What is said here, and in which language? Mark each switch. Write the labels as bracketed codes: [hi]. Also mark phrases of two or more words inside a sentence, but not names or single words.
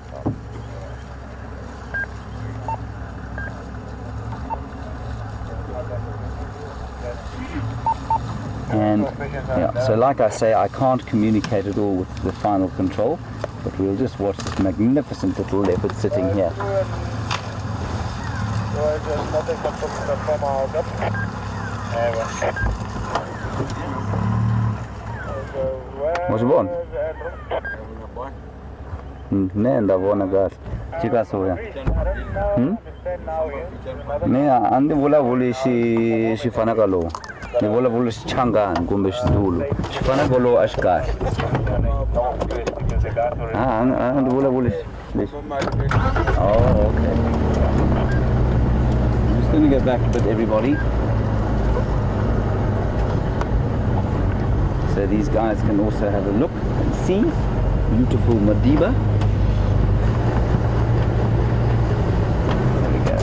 [en] And yeah, so like I say, I can't communicate at all with the final control, but we'll just watch this magnificent little leopard sitting here. What's born? Nee, ndabona kahle. Chika soya. [ts] Nee, andi vulavuli xifana ka lowu. Ni vulavula xichangani kumbe xizulu. Xifana ka lowu a xi kahle. Andi vulavuli lexi. [en] Oh, okay. I'm just going to go back a bit, everybody. So these guys can also have a look and see beautiful Madiba. There we go.